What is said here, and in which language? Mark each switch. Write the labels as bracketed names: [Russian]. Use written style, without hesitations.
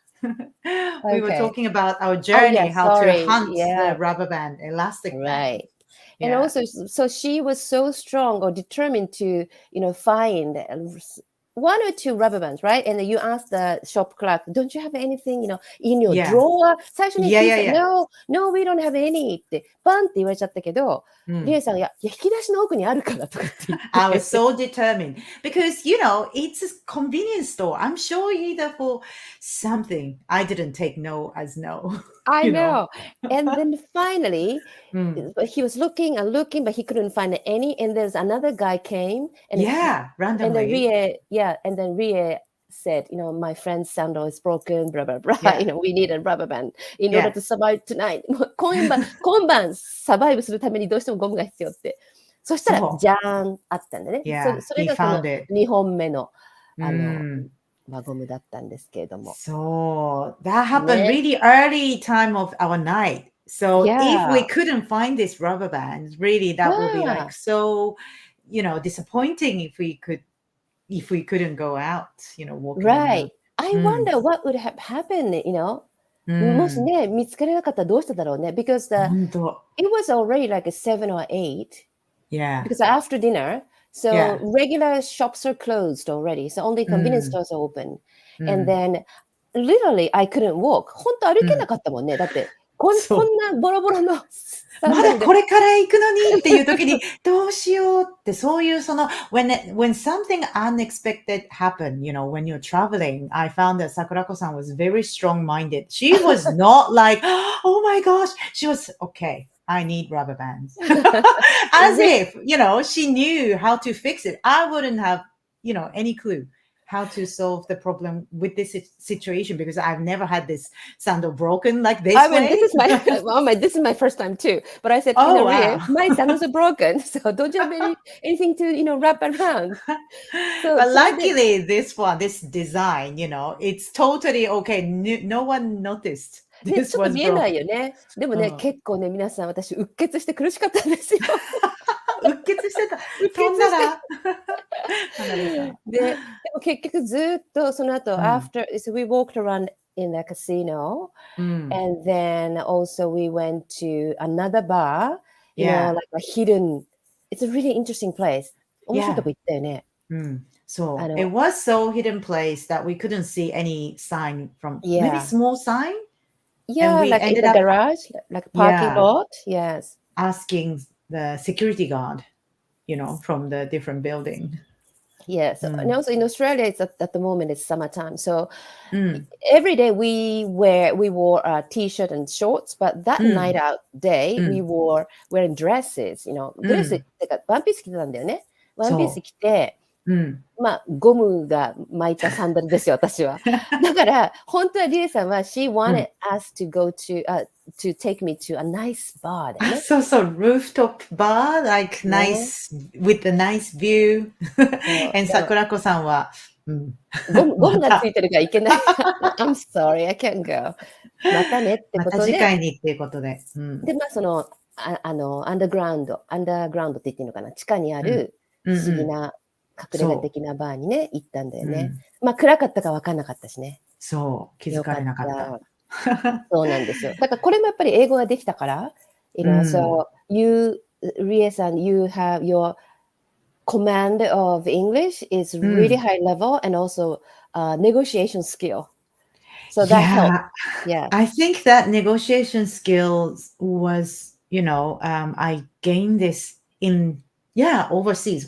[English] We were talking about our journey, how to hunt the rubber band, elastic band. Right. And also, so she was so strong or determined to, find one or two rubber bands, right? And then you asked the shop clerk, don't you have anything, in your drawer? [Japanese] 最初に聞いて、 [English] No, we don't have any [Japanese] って、バンって言われちゃったけど、リエさん、いや、引き出しの奥にあるからとかって言って。 [English] I was so determined because, it's a convenience store. I'm sure either for something. I didn't take no as no. I know. And then finally, he was looking and looking, but he couldn't find any. And there's another guy came. And randomly. And then Rie said, my friend's sandal is broken, blah, blah, blah. We need a rubber band in order to survive tonight. [Japanese] 今晩サバイブするためにどうしてもゴムが必要って。そしたら、じゃーんあったんだね。それがその2本目の、輪ゴムだったんですけれども。 [English] So that happened really early time of our night. So if we couldn't find this rubber band, really that would be like so, disappointing if we couldn't go out, walking Right. I wonder what would have happened, [Japanese] もしね、見つからなかったらどうしただろうね。 [English] Because it was already like 7 or 8. Yeah. Because after dinner, so regular shops are closed already. So only convenience stores are open. And then literally I couldn't walk. [Japanese] 本当歩けなかったもんね。だってこんなボロボロのまだこれから行くのにっていう時にどうしようってそういうその [English] when something unexpected happened, when you're traveling, I found that Sakurako-san was very strong-minded. She was not like, oh my gosh. She was, okay, I need rubber bands. As if, she knew how to fix it. I wouldn't have, any clue how to solve the problem with this situation because I've never had this sandal broken like this. I mean, this is my first time too. But I said, my sandals are broken, so don't you have anything to wrap around? But luckily, this design, it's totally okay. No one noticed. [Japanese] ちょっと見えないよね。でもね、結構ね、皆さん、私、うっ血して苦しかったんですよ。うっ血してた。飛んだら。でも結局ずっとその後、 [English] after, so we walked around in the casino, and then also we went to another bar, like a hidden, it's a really interesting place. [Japanese] 面白いとこ行ったよね。 [English] So it was so hidden place that we couldn't see any sign from, maybe small sign? Yeah, like in the garage, like parking lot. Yes. Asking the security guard, from the different building. Yes. And also in Australia, it's at the moment it's summertime. So every day we wore a t-shirt and shorts, but that night out day, we were wearing dresses, [Japanese] ドレスってかワンピース着てたんだよね。ワンピース着て、まあゴムが巻いたサンダルですよ、私は。だから本当はリエさんは [English] she wanted us to go to take me to a nice bar [Japanese] だよね。そうそう、 [English] rooftop bar, like nice, with a nice view. and [Japanese] 桜子さんは、ゴムがついてるからいけない。 [English] I'm sorry, I can't go. [Japanese] またねってことで。また次回にっていうことで。で、まあその、アンダーグラウンドって言っていいのかな、地下にある不思議な隠れ家的なバーにね、行ったんだよね。まあ暗かったか分かんなかったしね。そう、気づかれなかった。そうなんですよ。だからこれもやっぱり英語ができたから、 [English] so Rie-san, you have your command of English is really high level and also negotiation skill. So that helped. Yeah. I think that negotiation skills was, I gained this in, overseas.